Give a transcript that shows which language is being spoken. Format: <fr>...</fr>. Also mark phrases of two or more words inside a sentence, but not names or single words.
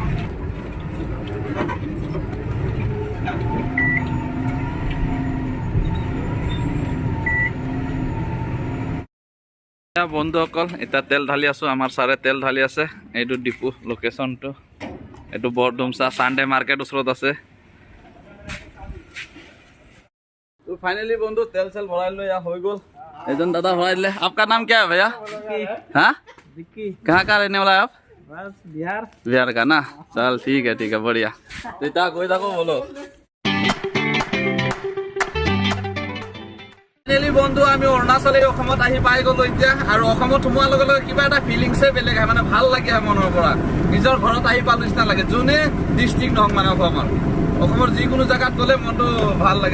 <as>বন্ধুসকল এতিয়া তেল ঢালি আছোঁ। আমাৰ ছাৰে তেল ঢালি আছে। এইটো ডিপু লোকেশ্যনটো, এইটো বৰডুমচা চানডে মাৰ্কেট ওচৰত আছে। তো ফাইনেলি বন্ধু তেল চেল ভৰাই লৈ হৈ গ'ল। এজন দাদা ভৰা দিলে।</as> <hi>आपका नाम क्या है भैया? हाँ, कहाँ का रहने वाला है आप? बस बिहार। बिहार का ना, चल ठीक है बढ़िया। देता कोई था को बोलो।</hi> <as>বন্ধু আমি অৰুণাচল অসমত আহি পাই গ'লো এতিয়া। আৰু অসমত সোমোৱাৰ লগে লগে কিবা এটা ফিলিংছে বেলেগ হয়, মানে ভাল লাগে মনৰ পৰা। নিজৰ ঘৰত আহি পালো নিচিনা লাগে, যোনে ডিষ্ট্ৰিক্ট নহওক মানে অসমৰ যিকোনো জেগাত গ'লে মনটো ভাল লাগে।</as>